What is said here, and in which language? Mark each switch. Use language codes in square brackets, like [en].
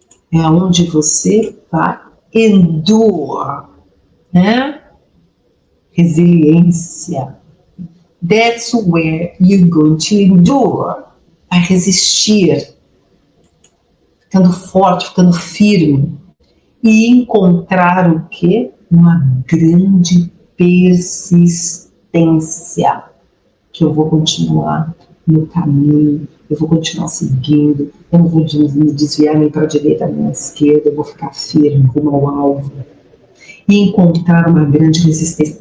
[pt] É onde você vai endure, né? Resiliência. [en] That's where you're going to endure. [pt] Vai resistir, ficando forte, ficando firme e encontrar o quê? Uma grande persistência, que eu vou continuar no caminho, eu vou continuar seguindo, eu não vou me desviar nem para a direita nem para a esquerda, eu vou ficar firme rumo ao alvo e encontrar uma grande resistência.